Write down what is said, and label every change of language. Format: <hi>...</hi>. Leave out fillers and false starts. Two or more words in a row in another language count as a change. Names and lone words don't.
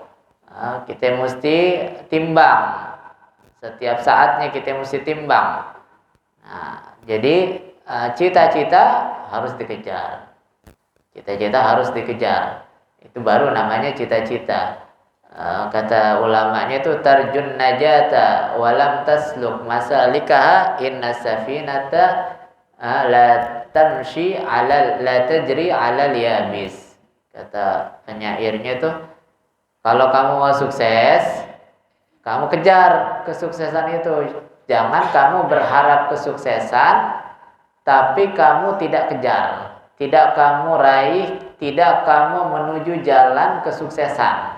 <id>Kita mesti timbang. Setiap saatnya kita mesti timbang. Nah, jadi cita-cita harus dikejar. Cita-cita harus dikejar. Itu baru namanya cita-cita. Kata ulamanya itu</id> <ar>ترجو النجاة ولم تسلك مسالكها إن السفينة لا تمشي على لا تجري على يبس.</ar> <id>Kata penyairnya itu, kalau kamu mau sukses, kamu kejar kesuksesan itu. Jangan kamu berharap kesuksesan tapi kamu tidak kejar, tidak kamu raih, tidak kamu menuju jalan kesuksesan.</id>